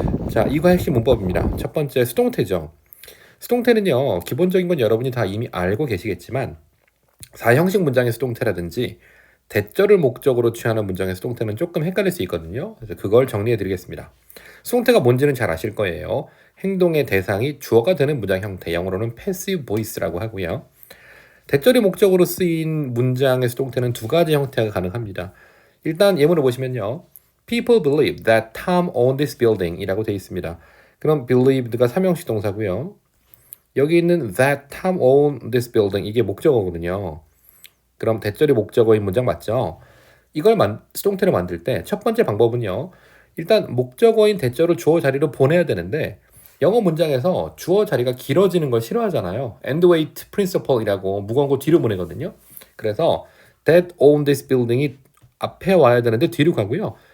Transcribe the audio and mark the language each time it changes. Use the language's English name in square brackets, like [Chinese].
[Korean] 자, 2과 핵심 문법입니다. 첫 번째 수동태죠. 수동태는요, 기본적인 건 여러분이 다 이미 알고 계시겠지만 사형식 문장의 수동태라든지 대절을 목적으로 취하는 문장의 수동태는 조금 헷갈릴 수 있거든요. 그래서 그걸 정리해 드리겠습니다. 수동태가 뭔지는 잘 아실 거예요. 행동의 대상이 주어가 되는 문장 형태, 영어로는 passive voice라고 하고요. 대절이 목적으로 쓰인 문장의 수동태는 두 가지 형태가 가능합니다. 일단 예문을 보시면요. [English] People believe that Tom owned this building [Korean] 이라고 되어 있습니다. 그럼 believed가 삼형식 동사고요. 여기 있는 [English] that Tom owned this building [Korean] 이게 목적어거든요. 그럼 대절이 목적어인 문장 맞죠? 이걸 수동태로 만들 때 첫 번째 방법은요. 일단 목적어인 대절을 주어 자리로 보내야 되는데 영어 문장에서 주어 자리가 길어지는 걸 싫어하잖아요. [English] end wait principle [Korean] 이라고 무거운 거 뒤로 보내거든요. 그래서 [English] that owned this building [Korean] 이 앞에 와야 되는데 뒤로 가고요.